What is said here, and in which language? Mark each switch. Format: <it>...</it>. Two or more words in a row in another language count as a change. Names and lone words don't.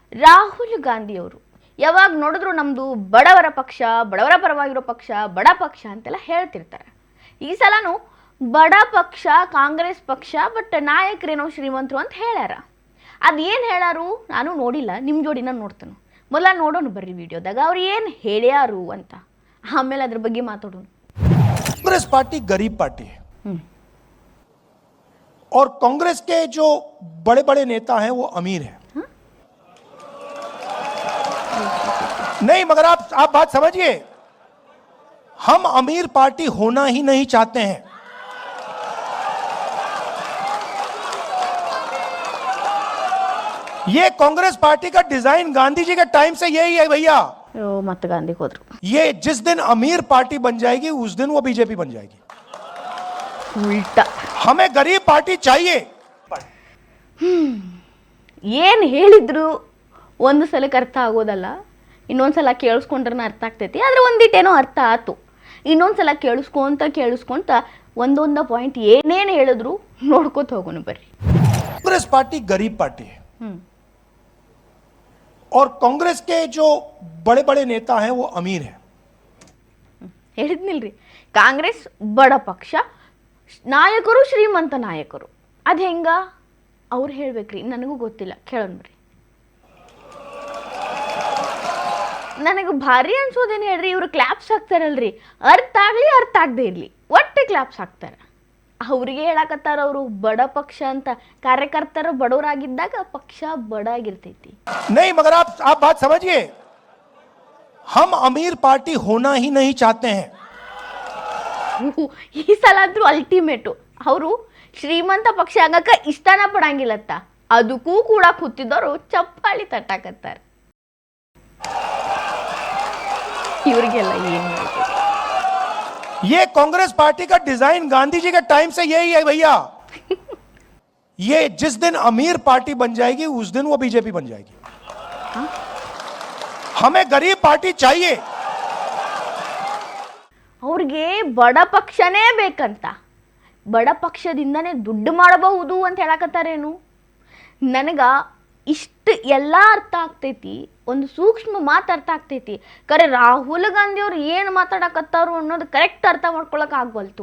<kn>ರಾಹುಲ್ ಗಾಂಧಿ ಅವರು ಯಾವಾಗ ನೋಡಿದ್ರು ನಮ್ಮದು ಬಡವರ ಪಕ್ಷ, ಬಡವರ ಪರವಾಗಿರೋ ಪಕ್ಷ, ಬಡ ಪಕ್ಷ ಅಂತೆಲ್ಲ ಹೇಳ್ತಿರ್ತಾರೆ. ಈ ಸಲನೂ ಬಡ ಪಕ್ಷ ಕಾಂಗ್ರೆಸ್ ಪಕ್ಷ, ಬಟ್ ನಾಯಕರೇನೋ ಶ್ರೀಮಂತರು ಅಂತ ಹೇಳ್ಯಾರ. ಅದೇನು ಹೇಳಾರು ನಾನು ನೋಡಿಲ್ಲ, ನಿಮ್ಮ ಜೋಡಿನ ನೋಡ್ತಾನೆ. ಮೊದಲ ನೋಡೋಣ ಬರ್ರಿ ವಿಡಿಯೋದಾಗ ಅವ್ರು ಏನು ಹೇಳ್ಯಾರು ಅಂತ, ಆಮೇಲೆ ಅದ್ರ ಬಗ್ಗೆ ಮಾತಾಡೋಣ.</kn> <hi>कांग्रेस पार्टी गरीब पार्टी है और कांग्रेस के जो बड़े बड़े नेता हैं वो अमीर हैं. नहीं, मगर आप बात समझिए, हम अमीर पार्टी होना ही नहीं चाहते हैं. ये कांग्रेस पार्टी का डिजाइन गांधी जी के टाइम से यही है भैया. मत गांधी होದ್ರು. ये जिस दिन अमीर पार्टी बन जाएगी उस दिन वो बीजेपी बन जाएगी. उल्टा हमें गरीब पार्टी चाहिए.</hi> <kn>ಏನು ಹೇಳಿದ್ರು ಒಂದು ಸಲಕ್ಕೆ ಅರ್ಥ ಆಗೋದಲ್ಲ, ಇನ್ನೊಂದ್ಸಲ ಕೇಳಿಸ್ಕೊಂಡ್ರೆ ಅರ್ಥ ಆಗ್ತೈತಿ. ಆದರೆ ಒಂದಿಟ್ಟೇನೋ ಅರ್ಥ ಆಯ್ತು. ಇನ್ನೊಂದ್ಸಲ ಕೇಳಿಸ್ಕೊಂತ ಒಂದೊಂದು ಪಾಯಿಂಟ್ ಏನೇನು ಹೇಳಿದ್ರು ನೋಡ್ಕೋತ ಹೋಗೋಣ ಬರ್ರಿ.</kn> <hi>कांग्रेस पार्टी गरीब पार्टी है और कांग्रेस के जो बड़े बड़े नेता हैं वो अमीर हैं.</hi> <kn>ಹೇಳಿದ್ನಿಲ್ರಿ, ಕಾಂಗ್ರೆಸ್ ಬಡ ಪಕ್ಷ, ನಾಯಕರು ಶ್ರೀಮಂತ ನಾಯಕರು. ಅದು ಹೆಂಗ ಅವ್ರು ಹೇಳ್ಬೇಕ್ರಿ, ನನಗೂ ಗೊತ್ತಿಲ್ಲ, ಕೇಳೋಣ ಬರ್ರಿ. ನನಗೆ ಭಾರಿ ಅನ್ಸೋದೇನು ಹೇಳ್ರಿ, ಇವರು ಕ್ಲಾಪ್ಸ್ ಹಾಕ್ತಾರಲ್ರಿ, ಅರ್ಥ ಆಗಲಿ ಅರ್ಥ ಆಗದೆ ಇರಲಿ ಒಟ್ಟೆ ಕ್ಲಾಪ್ಸ್ ಹಾಕ್ತಾರೆ. ಅವ್ರಿಗೆ ಹೇಳಕತ್ತಾರ ಅವರು ಬಡ ಪಕ್ಷ ಅಂತ. ಕಾರ್ಯಕರ್ತರು ಬಡವರಾಗಿದ್ದಾಗ ಪಕ್ಷ ಬಡ ಆಗಿರ್ತೈತಿ.</kn> <hi>नहीं, मगर आप बात समझिए, हम अमीर पार्टी होना ही नहीं चाहते हैं.</hi> <kn>ಈ ಸಲ ಆದ್ರೂ ಅಲ್ಟಿಮೇಟು, ಅವರು ಶ್ರೀಮಂತ ಪಕ್ಷ ಆಗಕ್ಕ ಇಷ್ಟನ ಪಡಂಗಿಲ್ಲತ್ತ, ಅದಕ್ಕೂ ಕೂಡ ಕೂತಿದ್ದವರು ಚಪ್ಪಾಳಿ ತಟ್ಟಾಕತ್ತಾರ. ಇವರಿಗೆಲ್ಲ ಏನು ಹೇಳ್ಬೇಕು?</kn> <hi>ये कांग्रेस पार्टी का डिजाइन गांधी जी के टाइम से यही है भैया. ये जिस दिन अमीर पार्टी बन जाएगी उस दिन वो बीजेपी बन जाएगी. हमें गरीब पार्टी चाहिए.</hi> <kn>ಅವ್ರಿಗೆ ಬಡ ಪಕ್ಷನೇ ಬೇಕಂತ, ಬಡ ಪಕ್ಷದಿಂದನೇ ದುಡ್ಡು ಮಾಡಬಹುದು ಅಂತ ಹೇಳಕತ್ತಾರೇನು? ನನಗ ಇಷ್ಟು ಎಲ್ಲ ಅರ್ಥ ಆಗ್ತೈತಿ, ಒಂದು ಸೂಕ್ಷ್ಮ ಮಾತು ಅರ್ಥ ಆಗ್ತೈತಿ. ಕರೆ ರಾಹುಲ್ ಗಾಂಧಿ ಅವ್ರು ಏನು ಮಾತಾಡಕತ್ತಾರು ಅನ್ನೋದು ಕರೆಕ್ಟ್ ಅರ್ಥ ಮಾಡ್ಕೊಳಕ್ಕೆ ಆಗ್ವಲ್ತು.</kn>